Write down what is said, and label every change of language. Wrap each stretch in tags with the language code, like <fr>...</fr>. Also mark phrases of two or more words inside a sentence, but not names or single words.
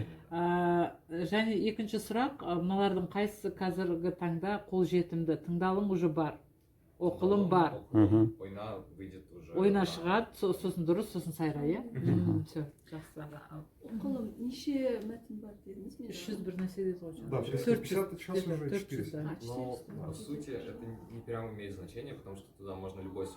<kk>және екінші сұрақ мыналардың қайсысы қазіргі таңда қолжетімді тыңдалым уже бар оқылым бар Мгм.</kk> <ru>Ойна выйдет уже.</ru> <kk>ойна шығады сосын дұрыс сосын сайра иә все жақсы оқылым неше мәтін бар дедіңіз мен 300 бір нәрсе деді ғой</kk> <ru>Да,</ru> <kk>жаңағы.</kk> <ru>350 сейчас где-то уже 400, 400. да. Но по сути это не прямо имеет значение, потому что туда можно любой свой</ru>